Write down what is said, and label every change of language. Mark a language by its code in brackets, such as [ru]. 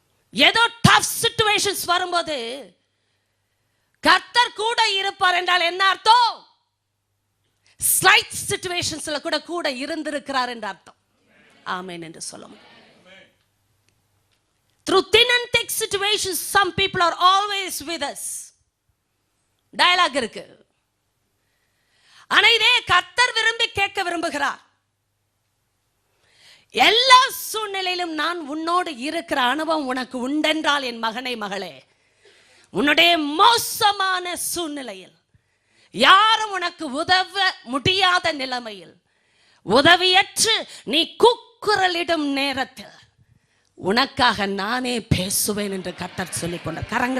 [ta] ஏதோ tough situations வரும்போது கர்த்தர் கூட இருப்பார் என்றால் என்ன அர்த்தம்? ஸ்லைட் சிச்சுவேஷன்ஸ்ல கூட இருந்திருக்கிறார் என்ற அர்த்தம். ஆமென் என்று சொல்லுங்க. [en] Through thin and thick situations, some people are always with us. [ta] Dialogue இருக்கு. ஆனா இதே கர்த்தர் விரும்பி கேட்க விரும்புகிறார். எல்லா சூழ்நிலையிலும் நான் உன்னோடு இருக்கிற அனுபவம் உனக்கு உண்டென்றால் என் மகனே மகளே, உன்னுடைய மோசமான சூழ்நிலையில், யாரும் உனக்கு உதவ முடியாத நிலைமையில், உதவியற்று நீ கூக்குரலிடும் நேரத்தில் உனக்காக நானே பேசுவேன் என்று கர்த்தர் சொல்லிக் கொண்டார்.